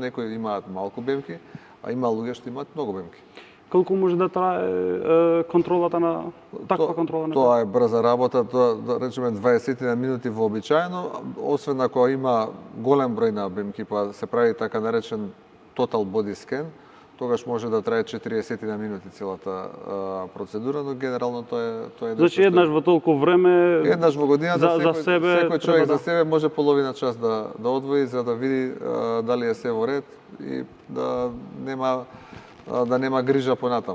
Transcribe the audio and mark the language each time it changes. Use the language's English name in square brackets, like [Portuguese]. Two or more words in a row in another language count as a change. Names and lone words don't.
[Macedonian] Некои имаат малку бемки, а има луѓе што имаат многу бемки. Колку може да трае контролата на таква контрола? Тоа е брза работа, да речеме 20 на минути вообичаено, освен ако има голем број на бемки, па се прави така наречен [English] total body scan, [Macedonian] тогаш може да трае 40 на минути целата процедура, но генерално тоа е Значи еднаш во толку време еднаш во годината за себе секој човек за себе може половина час да одвои за да види дали е се во ред и да нема грижа понатаму.